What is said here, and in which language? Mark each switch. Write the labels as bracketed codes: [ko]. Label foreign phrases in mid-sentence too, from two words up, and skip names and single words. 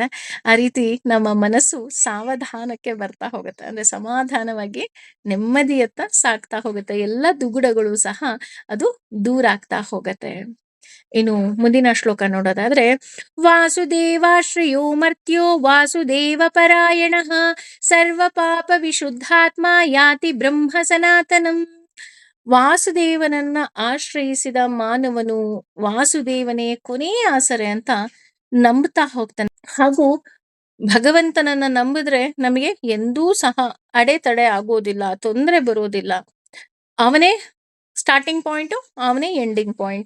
[kn] ಆ ರೀತಿ ನಮ್ಮ ಮನಸ್ಸು ಸಾವಧಾನಕ್ಕೆ ಬರ್ತಾ ಹೋಗುತ್ತೆ, ಅಂದ್ರೆ ಸಮಾಧಾನವಾಗಿ ನೆಮ್ಮದಿಯತ್ತ ಸಾಗ್ತಾ ಹೋಗುತ್ತೆ, ಎಲ್ಲ ದುಗುಡಗಳು ಸಹ ಅದು ದೂರ ಆಗ್ತಾ ಹೋಗತ್ತೆ. ಇನ್ನು ಮುಂದಿನ ಶ್ಲೋಕ ನೋಡೋದಾದ್ರೆ, [sa] वासुदेवाश्रयो मर्त्यो वासुदेव परायणः सर्व पाप विशुद्धात्मा याति ब्रह्म सनातनम्. [kn] ವಾಸುದೇವನನ್ನ ಆಶ್ರಯಿಸಿದ ಮಾನವನು ವಾಸುದೇವನೇ ಕೊನೆಯ ಆಸರೆ ಅಂತ ನಂಬ್ತಾ ಹೋಗ್ತಾನೆ. ಹಾಗೂ ಭಗವಂತನನ್ನ ನಂಬಿದ್ರೆ ನಮಗೆ ಎಂದೂ ಸಹ ಅಡೆತಡೆ ಆಗೋದಿಲ್ಲ, ತೊಂದರೆ ಬರೋದಿಲ್ಲ. ಅವನೇ [en] starting point, [kn] ಅವನೇ [en] ending point.